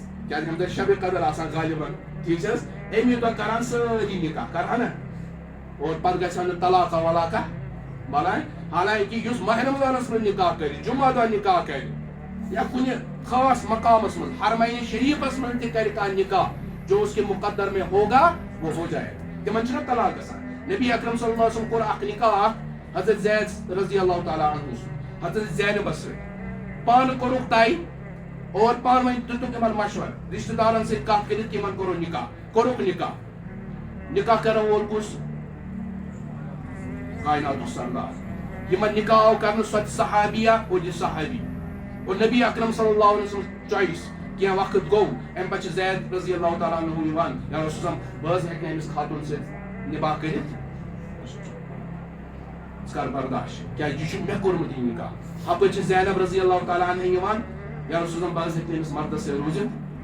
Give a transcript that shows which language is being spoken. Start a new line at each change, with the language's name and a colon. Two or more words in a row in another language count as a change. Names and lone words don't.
Kashmiri: کیٛازِ اَمہِ دۄہ شبِ قدر آسان غالبن ٹھیٖک چھِ حظ. اَمی دۄہ کران سٲری نکاح کرہا نہ اور پتہٕ گژھِ ہا نہٕ طلاقہ ولاقہ بلاے. حالانکہِ یُس ماہ رمضانس منٛز نکاح کرِ جمعہ دۄہ نکاح کرِ یا کُنہِ خاص مقامس منٛز حرمین شریفس منٛز تہِ کرِ کانٛہہ نکاح
Urdu: جو اس کے مقدر میں ہوگا وہ ہو جائے.
Kashmiri: تمن چھُنہ طلاق گژھان. نبی اکرم
Arabic: صلی اللہ علیہ وسلم
Kashmiri: کوٚر اکھ نکاح حضرت زید
Arabic: رضی اللہ تعالیٰ عنہ
Kashmiri: سُنٛد حضرت زینبس سۭتۍ. پانہٕ کوٚرُکھ طے اور پانہٕ ؤنۍ دِتُکھ یِمن مشور رشتہٕ دارن سۭتۍ کتھ کٔرِتھ یِمن کوٚرُکھ نکاح. کوٚرُکھ نکاح. نکاح کرن وول کُس؟ کائناتُک سردار. یِمن نکاح آو کرنہٕ سۄ تہِ صحابیہ اور یہِ صحابی. اور نبی اکرم
Arabic: صلی اللہ علیہ وسلم
Kashmiri: چویس کینٛہہ وقت گوٚو امہِ پتہٕ چھِ زید
Arabic: رضی اللہ تعالیٰ عنہ
Kashmiri: یِوان یا رسول بہٕ حظ ہیٚکہٕ نہٕ أمِس خاتوٗن سۭتۍ نِباہ کٔرِتھ ژٕ کر برداش کیٛازِ یہِ چھُ مےٚ کوٚرمُت یہِ نکاح. ہپٲرۍ چھِ زینب
Arabic: رضی اللہ تعالیٰ عنہ
Kashmiri: یِوان یا رسول بہٕ حظ ہیٚکہٕ نہٕ أمِس مردس سۭتۍ روٗزِتھ.